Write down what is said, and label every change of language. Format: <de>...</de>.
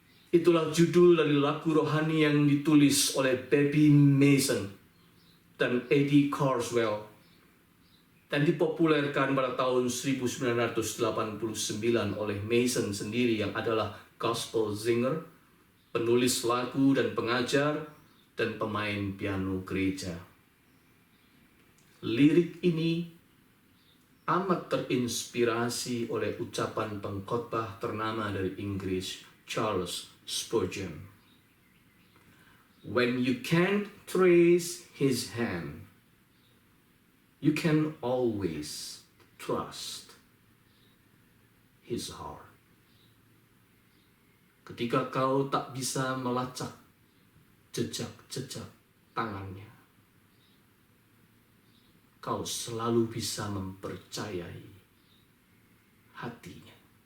<id>Itulah judul dari lagu rohani yang ditulis oleh Baby Mason dan Eddie Carswell dan dipopulerkan pada tahun 1989 oleh Mason sendiri yang adalah gospel singer, penulis lagu dan pengajar, dan pemain piano gereja. Lirik ini amat terinspirasi oleh ucapan pengkhotbah ternama dari Inggris, Charles Spurgeon.</id> <en>When you can't trace His hand, you can always trust His heart.</en> <id>Ketika kau tak bisa melacak jejak-jejak tangannya, kau selalu bisa mempercayai hatinya.</id>